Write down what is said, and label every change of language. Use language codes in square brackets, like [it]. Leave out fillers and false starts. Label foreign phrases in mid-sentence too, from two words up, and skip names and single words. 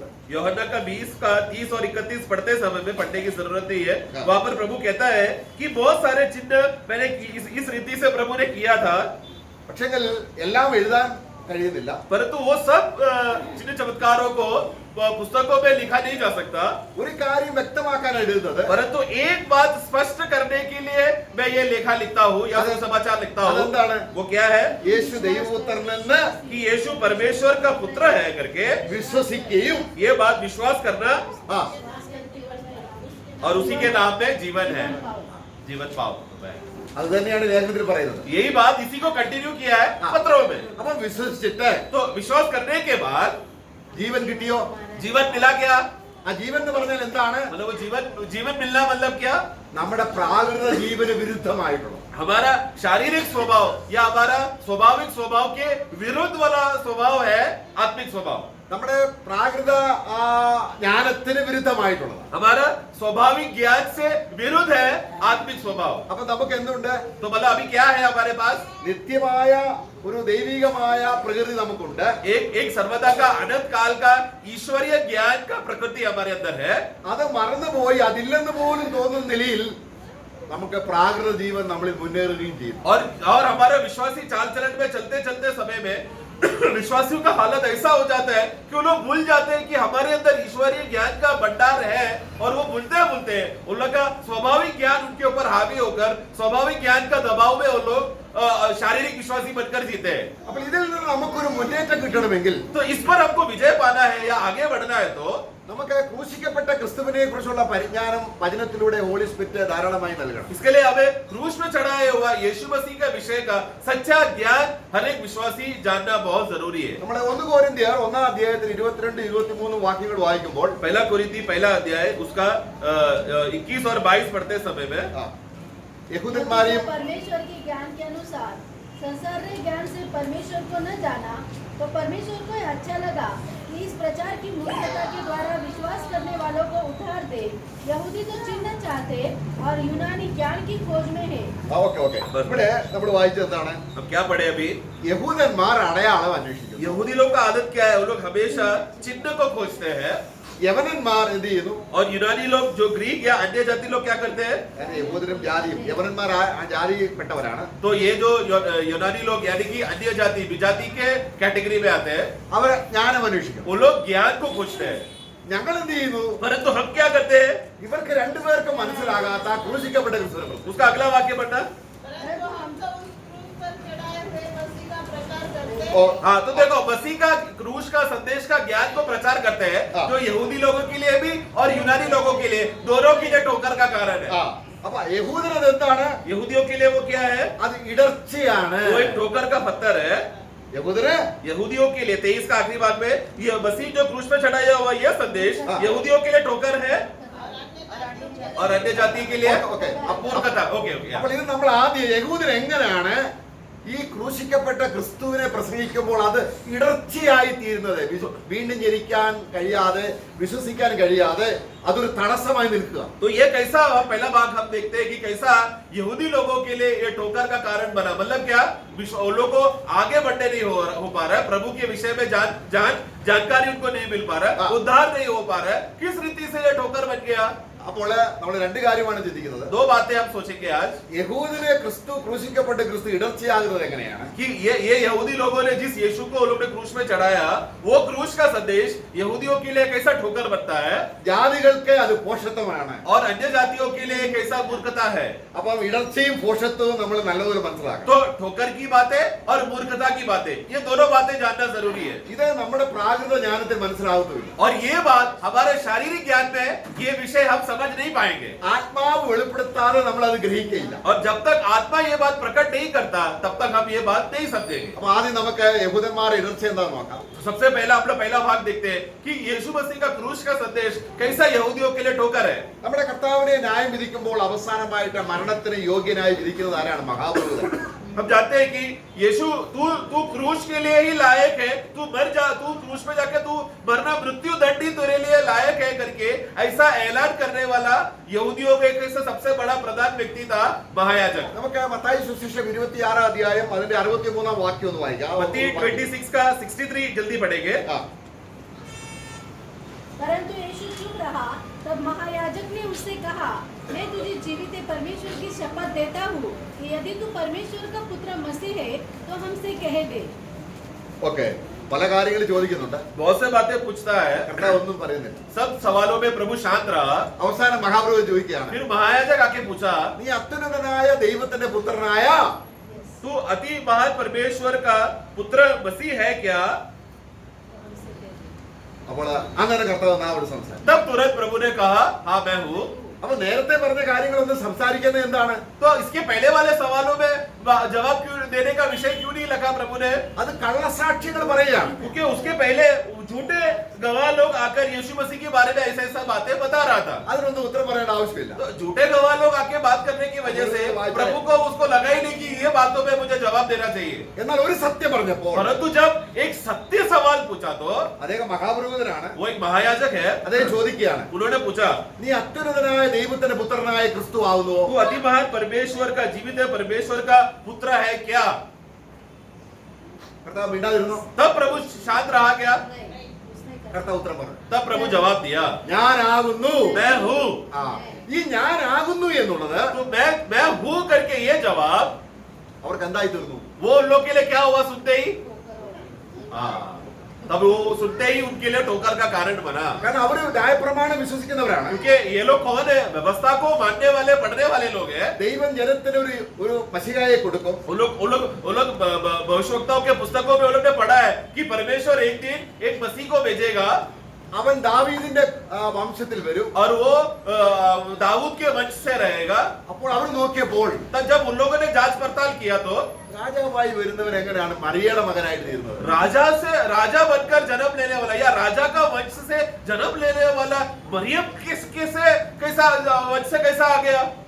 [hi] യോഹन्ना का 20 का 30 और 31 पढ़ते समय में पढ़ने की जरूरत नहीं है. वहां पर प्रभु कहता है कि बहुत सारे चिन्ह मैंने इस रीति से प्रभु ने किया था, [ml] പക്ഷെങ്കിൽ എല്ലാം എഴുതാൻ കഴിയുന്നില്ല. [hi] परंतु वो सब चिन्ह चमत्कारों को पुस्तकों में लिखा नहीं जा सकता. [ml] ഒരു കാര്യം വ്യക്തമാക്കാൻ എഴുതുന്നത്, [hi] परंतु एक बात स्पष्ट करने के लिए मैं ये लेखा लिखता हूँ या समाचार लिखता हूँ. वो क्या है? [ml] യേശു ദൈവപുത്രനെന്ന് [hi] कि यीशु परमेश्वर का पुत्र है करके [ml] വിശ്വസിക്കുകയും [hi] ये बात विश्वास करना ആ, और उसी के नाम में जीवन है, जीवन पाओ. [ml] അത് തന്നെയാണ് ലേഖനത്തിൽ പറയുന്നത്. [hi] यही बात इसी को कंटिन्यू किया है पत्रों में. [ml] അപ്പൊ വിശ്വസിച്ചിട്ട് [hi] तो विश्वास करने के बाद [ml] ജീവൻ കിട്ടിയോ? [hi] जीवन मिला क्या? [ml] ആ ജീവൻ എന്ന് പറഞ്ഞാൽ എന്താണ്? [hi] मतलब वो जीवन मिलना मतलब क्या? [ml] നമ്മുടെ പ്രാകൃത ജീവന് വിരുദ്ധമായിട്ടുള്ള, [hi] हमारा शारीरिक स्वभाव या हमारा स्वाभाविक स्वभाव के विरुद्ध वाला स्वभाव है आत्मिक स्वभाव. [ml] നമ്മുടെ പ്രാകൃത ജ്ഞാനത്തിന് വിരുദ്ധമായിട്ടുള്ളത്. [hi] हमारा स्वाभाविक ज्ञान से विरुद्ध है आत्मिक स्वभाव. [ml] അപ്പൊ നമുക്ക് എന്തുണ്ട്? [hi] तो मतलब अभी क्या है हमारे पास? [ml] നിത്യമായ ഒരു ദൈവികമായ പ്രകൃതി നമുക്കുണ്ട്. [hi] एक सर्वदा का अनंत काल का ईश्वरीय ज्ञान का प्रकृति हमारे अंदर है. [ml] അത് മറന്നുപോയി അതില്ലെന്ന് പോലും തോന്നുന്ന നിലയിൽ നമുക്ക് പ്രാകൃത ജീവൻ നമ്മളിൽ മുന്നേറുകയും ചെയ്യും. [hi] और हमारे विश्वासी चाल चलन में चलते चलते समय में विश्वासियों का हालत ऐसा हो जाता है कि वो लोग भूल जाते हैं कि हमारे अंदर ईश्वरीय ज्ञान का भंडार है. और वो भूलते उन लोग का स्वाभाविक ज्ञान उनके ऊपर हावी होकर स्वाभाविक ज्ञान का दबाव में वो लोग शारीरिक विश्वासी बनकर जीते हैं. [ml] അപ്പോൾ ഇതിൽ നിന്ന് നമുക്കൊരു മുന്നേറ്റം കിട്ടണമെങ്കിൽ, [hi] तो इस पर हमको विजय पाना है या आगे बढ़ना है तो [ml] നമുക്ക് ക്രൂശിക്കപ്പെട്ട ക്രിസ്തുവിനെ കുറിച്ചുള്ള പരിജ്ഞാനം വചനത്തിലൂടെ [en] Holy Spirit [ml] ധാരാളമായി നൽകണം. [hi] इसके लिए हमें क्रूस में चढ़ाया हुआ यीशु मसीह का विषय का सच्चा ज्ञान हर एक विश्वासी जानना बहुत जरूरी है. [ml] നമ്മൾ 1 കൊരിന്ത്യർ 1 അധ്യായത്തിൽ 22-23 വാക്യങ്ങൾ വായിക്കുമ്പോൾ, [hi] पहला कोरिन्थी पहला अध्याय उसका 21 और 22 पढ़ते समय में [ml] യഹൂദന്മാരെയും [hi] परमेश्वर के ज्ञान के अनुसार संसारिक ज्ञान से परमेश्वर को न जाना, तो परमेश्वर को अच्छा लगा कि इस प्रचार की मूर्खता के द्वारा विश्वास करने वालों को उद्धार दे. यहूदी तो चिन्ह चाहते और यूनानी ज्ञान की खोज में है. [ml] ഓക്കെ ഇവിടെ നമ്മൾ വായിച്ചത് എന്താണ്? [hi] हम क्या पढ़े अभी? [ml] യഹൂദന്മാർ അടയാളം അന്വേഷിക്കുന്നു. [hi] यहूदी लोग का आदत क्या है? वो लोग हमेशा चिन्ह को खोजते हैं. [ml] യവനന്മാർ എന്ത് ചെയ്യുന്നു? [hi] और यूनानी लोग जो ग्रीक या अन्य जाति लोग क्या करते हैं? [ml] യഹൂദരും ജാതിയും, യവനന്മാർ ആ ജാതിയിൽപ്പെട്ടവരാണ്. [hi] तो ये जो यूनानी लोग यानी कि अन्य जाति विजाति के कैटेगरी में आते हैं, [ml] അവർ ജ്ഞാനം അന്വേഷിക്കും. [hi] वो लोग ज्ञान को खोजते हैं. [ml] ഞങ്ങൾ എന്ത് ചെയ്യുന്നു? [hi] परंतु हम क्या करते हैं? [ml] ഇവർക്ക് രണ്ടുപേർക്കും മനസ്സിലാകാത്ത ക്രൂശിക്കപ്പെട്ട ക്രിസ്തുവിനെ [hi] उसका अगला वाक्य पढ़ना. परंतु हम तो उस क्रूस पर चढ़ाए हुए मसीह का प्रचार करते हैं. और हाँ, तो देखो मसीह का क्रूस का संदेश का ज्ञान को प्रचार करते हैं, जो यहूदी लोगों के लिए भी और यूनानी लोगों के लिए दोनों के लिए ठोकर का कारण है. [ml] അപ്പൊ യഹൂദനത് എന്താണ്? [hi] यहूदियों के लिए वो क्या है? [ml] അത് ഇടർച്ചയാണ്. [hi] वो एक ठोकर का पत्थर है. [ml] യഹൂദര് [hi] यहूदियों के लिए 23 का आखिरी भाग में ये मसीह जो क्रूस पे चढ़ाया हुआ यह संदेश यहूदियों के लिए ठोकर है और अन्य जाति के लिए अपूर्णता. [en] okay okay. [ml] അപ്പോൾ ഇത് നമ്മൾ ആദ്യം യഹൂദർ എങ്ങനെയാണ് ഈ ക്രൂശിക്കപ്പെട്ട ക്രിസ്തുവിനെ പ്രസംഗിക്കുമ്പോൾ അത് ഇടർച്ചയായി തീരുന്നത്? വീണ്ടും ജനിക്കാൻ കഴിയാതെ, വിശ്വസിക്കാൻ കഴിയാതെ അതൊരു തടസ്സമായി നിൽക്കുക. [hi] तो ये कैसा पहला भाग हम देखते हैं कि कैसा यहूदी लोगों के लिए ये ठोकर का कारण बना. मतलब क्या? वो लोगों को आगे बढ़ने नहीं हो पा रहा है, प्रभु के विषय में जानकारी उनको नहीं मिल पा रहा है, उद्धार नहीं हो पा रहा है. किस रीति से ये ठोकर बन गया? [ml] അപ്പോൾ നമ്മൾ രണ്ട് കാര്യമാണ് ചിന്തിക്കുന്നത്. [hi] दो बातें हम सोचेंगे आज [ml] യഹൂദനെ ക്രിസ്തു ക്രൂശിക്കപ്പെട്ട് ക്രിസ്തു ഇടർച്ചയാകുന്നത് എങ്ങനെയാണ്? [hi] कि ये यहूदी लोगों ने जिस यीशु को उन्होंने क्रूस में चढ़ाया, वो क्रूस का संदेश यहूदियों के लिए कैसा ठोकर बनता है [ml] ജാതികൾക്ക് അത് പോഷത്വമാണ്. [hi] और अन्य जातियों के लिए कैसा मूर्खता है. [ml] അപ്പം ഇടർച്ചയും പോഷത്വവും നമ്മൾ നല്ലപോലെ മനസ്സിലാക്കണം. [hi] तो ठोकर की बातें और मूर्खता की बातें, ये दोनों बातें जानना जरूरी है. [ml] ഇത് നമ്മുടെ പ്രാകൃത ജ്ഞാനത്തിൽ മനസ്സിലാവുന്നില്ല. [hi] और ये बात हमारे शारीरिक ज्ञान में ये विषय हम समझ नहीं पाएंगे. [ml] ആത്മാവ് വെളിപ്പെടുത്താതെ നമ്മൾ അത് ഗ്രഹിക്കയില്ല. [hi] और जब तक आत्मा ये बात प्रकट नहीं करता, तब तक हम ये बात नहीं समझेंगे. [ml] അപ്പൊ ആദ്യം നമുക്ക് യഹൂദന്മാരുടെ ഇടർച്ച എന്താന്ന് നോക്കാം. [hi] तो सबसे पहला हम लोग पहला भाग देखते हैं कि यीशु मसीह का क्रूस का संदेश कैसा यहूदियों के लिए ठोकर है. [ml] നമ്മുടെ കർത്താവിനെ ന്യായം വിധിക്കുമ്പോൾ അവസാനമായിട്ട് മരണത്തിന് യോഗ്യനായി വിധിക്കുന്നത് ആരാണ്? മഹാപുരോഹിതൻ. [hi] हम जानते हैं कि यीशु तू क्रूस के लिए ही लायक है, तू क्रूस में जाके तू मरना, मृत्यु दंड ही तेरे लिए लायक है करके ऐसा ऐलान करने वाला यहूदियों के कैसे सबसे बड़ा प्रधान व्यक्ति था महायाजक. [ml] നമുക്ക് മത്തായി സുവിശേഷം 26 അധ്യായം അതിന്റെ 63 വാക്യം ഒന്ന് വായിക്കാം. [hi] मत्ती 26 का 63 जल्दी पढ़ेंगे. परंतु यीशु चुप रहा. तब महायाजक ने उससे कहा, मैं तुझे जीवित परमेश्वर की शपथ देता हूँ कि यदि तू परमेश्वर का पुत्र मसीह है तो हमसे कह दे. [ml] ഓക്കെ, പല കാര്യങ്ങൾ ചോദിക്കുന്നുണ്ട്. [hi] बहुत से बातें पूछता है, [ml] കർത്താവ് ഒന്നും പറയുന്നില്ല. [hi] सब सवालों में प्रभु शांत रहा. [ml] അവസാനം മഹാപുരോഹിതൻ ചോദിക്കുകയാണ്, [hi] फिर महायाजक आके पूछा, [ml] നീ അത്യുന്നതനായ ദൈവത്തിന്റെ പുത്രനായ [hi] तू अति महान परमेश्वर का पुत्र मसीह है क्या? [ml] അപ്പോൾ അങ്ങനെ കർത്താവ് നാവോട് സംസാരിച്ചു. [hi] तब तुरंत प्रभु ने कहा, हाँ मैं हूँ. [ml] അപ്പൊ നേരത്തെ പറഞ്ഞ കാര്യങ്ങളൊന്നും സംസാരിക്കുന്നത് എന്താണ്? [hi] तो इसके पहले वाले सवालों में जवाब क्यों देने का विषय क्यों नहीं लगा प्रभु ने? [ml] അത് കള്ളസാക്ഷികൾ പറയുകയാണ്. [hi] क्योंकि उसके पहले झूठे गवाह लोग आकर यीशु मसीह के बारे में ऐसा बातें बता रहा था. [ml] അതിനൊന്നും ഉത്തരം പറയേണ്ട ആവശ്യമില്ല. [hi] तो झूठे गवाह लोग आके बात करने की वजह से प्रभु को उसको लगा ही नहीं कि ये बातों में मुझे जवाब देना चाहिए. [ml] എന്നാൽ ഒരു സത്യം പറഞ്ഞപ്പോൾ [hi] परंतु जब एक सत्य सवाल पूछा तो [ml] അദ്ദേഹം മഹാപുരോഹിതനാണ്. [hi] वो एक महायाजक है. [ml] അദ്ദേഹം ചോദിക്കുകയാണ്, [hi] उन्होंने पूछा, [ml] നീ അത്യുന്നതനായ ദൈവത്തിന്റെ പുത്രനായ ക്രിസ്തു ആവുന്നു? [hi] तू अति महान परमेश्वर का जीवित परमेश्वर का पुत्र है क्या? [ml] കർത്താവ് മിണ്ടാതിരുന്നു. [hi] तब प्रभु शांत रहा क्या? नहीं, उसने कहा. [ml] കർത്താവ് ഉത്തരം പറഞ്ഞു, [hi] तब प्रभु जवाब दिया, [ml] ഞാനാകുന്നു. [hi] मैं हूँ. [ml] ആ, ഈ ഞാനാകുന്നു എന്നുള്ളത് [hi] तो मैं हूँ करके ये जवाब [ml] അവർക്ക് എന്തായി തീർന്നു? [hi] वो उन लोग के लिए क्या हुआ सुनते ही? हाँ, तब वो सुनते ही उनके लिए ठोकर का कारण बना. [ml] കാരണം അവര് ന്യായപ്രമാണം വിശ്വസിക്കുന്നവരാണ്. [hi] क्योंकि ये लोग कौन है? व्यवस्था को मानने वाले, पढ़ने वाले लोग हैं. [ml] ദൈവം ജനത്തിന് ഒരു മശിഹായെ കൊടുക്കും. [hi] वो लोग भविष्यवक्ताओं के पुस्तकों में उन लोग ने पढ़ा है कि परमेश्वर एक दिन एक मसीह को भेजेगा [ml] അവൻ ദാവീദിന്റെ വംശത്തിൽ വരും. [hi] और वो दाऊद के वंश से रहेगा. [ml] അപ്പോൾ അവർ നോക്കിയപ്പോൾ [hi] तब जब उन लोगों ने जांच पड़ताल किया तो [ml] രാജാവായി വരുന്നവൻ എങ്ങനെയാണ് മറിയയുടെ മകനായിട്ട് തീരുന്നത്? [hi] राजा बनकर जन्म लेने वाला या राजा का वंश से जन्म लेने वाला मरियम कैसा वंश से कैसा आ गया?